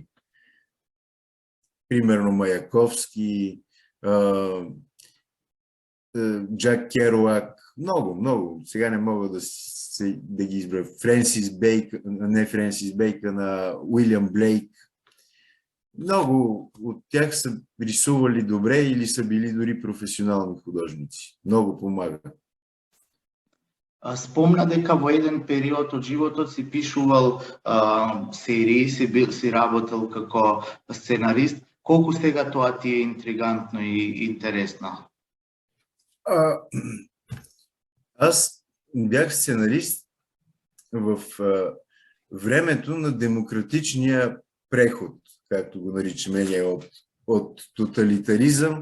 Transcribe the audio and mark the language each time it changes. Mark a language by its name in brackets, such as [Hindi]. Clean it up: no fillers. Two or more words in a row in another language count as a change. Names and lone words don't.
[Bulgarian] Примерно Маяковски, Джак Керуак, много. Сега не мога да ги избра. Френсис Бейкън, Уилям Блейк. Много от тях са рисували добре или са били дори професионални художници. Много помага. [Macedonian] Спомна дека во еден период од животот си пишувал серии, си работел како сценарист. Колку сега тоа ти е интригантно и интересно? [Bulgarian] Аз бях сценарист в времето на демократичния преход, както го наричаме ние, от тоталитаризъм.